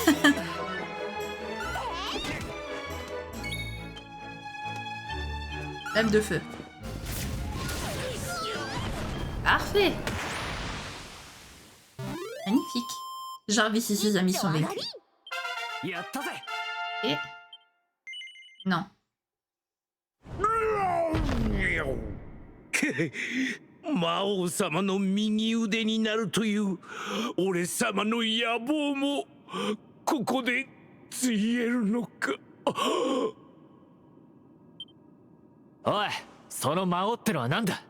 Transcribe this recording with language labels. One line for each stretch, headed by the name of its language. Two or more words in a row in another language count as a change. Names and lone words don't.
French: Lame de feu. Parfait. Magnifique. Jarvis et ses amis sont vaincus. Et... Non.
Japanese: 魔王様の右腕になるという俺様の野望もここでついえるのか。おい、その魔王ってのは何だ。